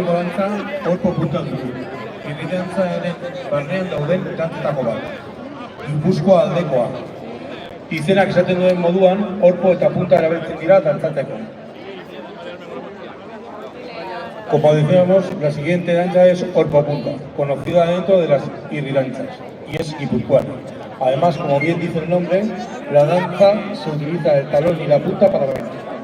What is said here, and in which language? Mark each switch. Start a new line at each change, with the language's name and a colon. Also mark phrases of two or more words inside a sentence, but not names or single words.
Basque: dantza orpo puntan dugu. Irridantzaren barnean dauden dantzetako bat. Gipuzkoa aldekoa. Izenak esaten duen moduan, orpo eta punta erabiltzen dira dantzatzeko.
Spanish: Como decíamos, la siguiente danza es orpo punta, conocida dentro de las irridanzas, y es guipuzcoana. Además, como bien dice el nombre, la danza se utiliza el talón y la punta para bailar.